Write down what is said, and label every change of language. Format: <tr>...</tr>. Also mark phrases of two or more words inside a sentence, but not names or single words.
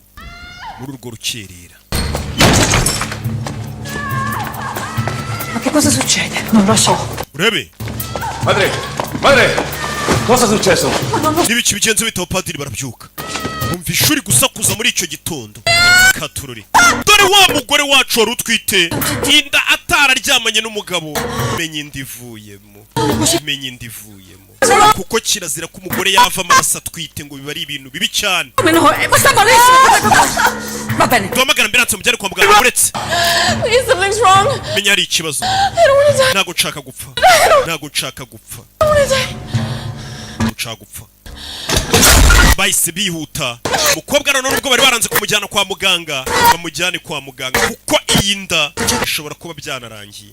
<rw>Muri urwo rukerera.</rw> <it>Ma che cosa succede? Non lo so.</it> <rw>Urebe.</rw> <it>Madre, cosa è successo?</it> <rw>N'ibiki bigenze bitaho padiri barabyuka. Bumvisha uri gusakuza muri icyo gitondo. Katururi. Dore wa mugore wacu wari utwite. Inda atararyamanye n'umugabo. Menye indivuyemo. Kuko kirazira ko umugore yava amaraso atwite ngo biba ari ibintu bibi cyane.</rw> <it>Va bene.</it> <rw>Duhamagara ambilanse mujyane kwa muganga uretse.</rw> <en>Something's wrong.</en> <rw>Menya hari ikibazo. Ntago nshaka gupfa. Bahise bihuta. Umukobwa none nubwo bari baranze kumujyana kwa muganga, bamujyane kwa muganga kuko iyi nda ishobora kuba byanarangiye.</rw>